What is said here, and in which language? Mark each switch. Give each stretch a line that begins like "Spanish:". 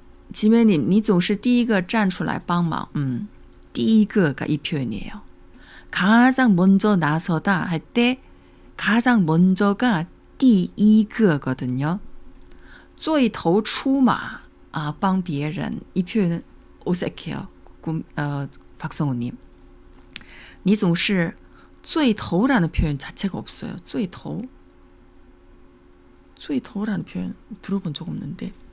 Chinese: 지매님, 你总是第一个站出来帮忙.
Korean: 第一个가 이 표현이에요. 가장 먼저 나서다 할 때 가장 먼저가 第一个거든요.
Chinese: 最头出马 帮别人
Korean: 이 표현은 어색해요. 박성우님.
Chinese: 你总是最头
Korean: 라는 표현 자체가 없어요. 最头라는 표현 들어본 적 없는데.